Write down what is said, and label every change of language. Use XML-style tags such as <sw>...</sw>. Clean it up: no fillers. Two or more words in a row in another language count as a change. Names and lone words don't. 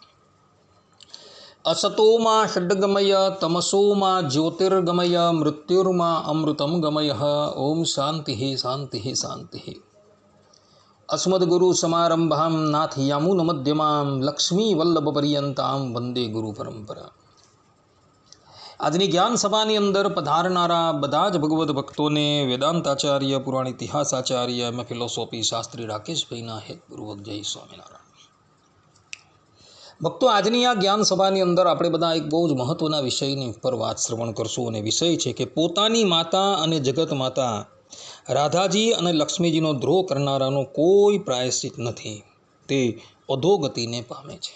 <sa>असतो मा षड्गमय तमसो मा ज्योतिर्गमय मृत्युर्मा अमृतं गमय। ओम शांति शांति शांति। अस्मद्गुरुसमारम्भां नाथयामुनमध्यमां लक्ष्मीवल्लभपर्यन्तां वंदे गुरुपरंपरा।</sa> <gu>આજની જ્ઞાન સભાની અંદર પધારનારા બધા જ ભગવદ્ ભક્તોને વેદાંતાચાર્ય, પુરાણ ઇતિહાસાચાર્ય, એમ ફિલોસોફી શાસ્ત્રી રાકેશભાઈના હેતપૂર્વક જય સ્વામિનારાયણ। ભક્તો, આજની આ જ્ઞાન સભાની અંદર આપણે બધા એક બહુ જ મહત્ત્વના વિષયની ઉપર વાત શ્રવણ કરશું, અને વિષય છે કે પોતાની માતા અને જગત માતા રાધાજી અને લક્ષ્મીજીનો દ્રોહ કરનારાનો કોઈ પ્રાયશ્ચિત નથી, તે અધોગતિને પામે છે।</gu>